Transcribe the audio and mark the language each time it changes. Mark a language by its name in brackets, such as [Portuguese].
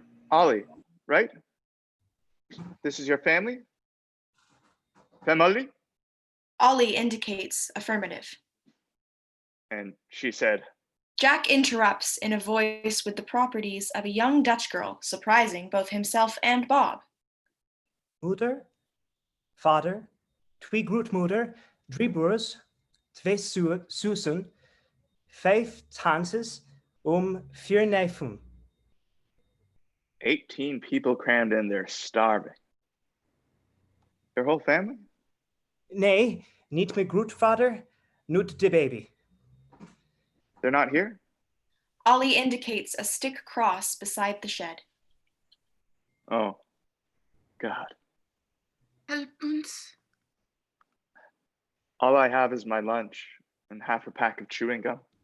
[English] Ollie, right? This is your family? Family? Ollie indicates affirmative. And she said, Jack interrupts in a voice with the properties of a young Dutch girl, surprising both himself and Bob. [Dutch] Moeder, vader, twee grootmoeder, drie broers, twee zussen, vijf tantes, vier neven. [English] 18 people crammed in there starving. Their whole family? [Dutch] Nee, niet mijn grootvader, niet de baby. [English] They're not here? Ollie indicates a stick cross beside the shed. Oh, God. [Dutch] Help ons. [English] All I have is my lunch and half a pack of chewing gum.